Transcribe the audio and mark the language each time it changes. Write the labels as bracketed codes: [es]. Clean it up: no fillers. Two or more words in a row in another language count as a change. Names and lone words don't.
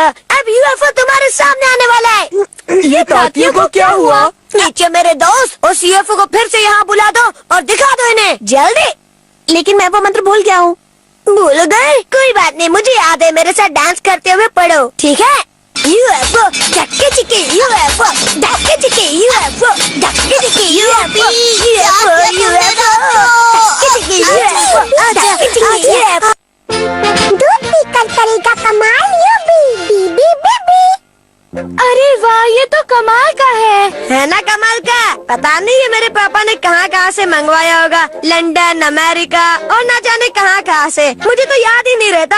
[hi] अब यूएफओ तुम्हारे सामने आने वाला है। ये तातियों को क्या हुआ? नीचे मेरे दोस्त, उस यूएफओ को फिर से यहाँ बुला दो और दिखा दो इन्हें जल्दी। लेकिन मैं वो मंत्र भूल गया हूँ। भूल गए? कोई बात नहीं, मुझे याद है। मेरे साथ डांस करते हुए पढ़ो, ठीक है? UFO, धक्के चिके UFO, धक्के चिके UFO, धक्के चिके UFO, UFO, UFO, धक्के चिके UFO, धक्के चिके UFO। दूध पीकर करेगा कमाल यूबी, बीबी बेबी। अरे वाह, ये तो कमाल का है ना कमाल का? पता नहीं है मेरे पापा ने कहाँ से मंगवाया होगा, लंदन, अमेरिका और ना जाने कहाँ से। मुझे तो याद ही नहीं रहता।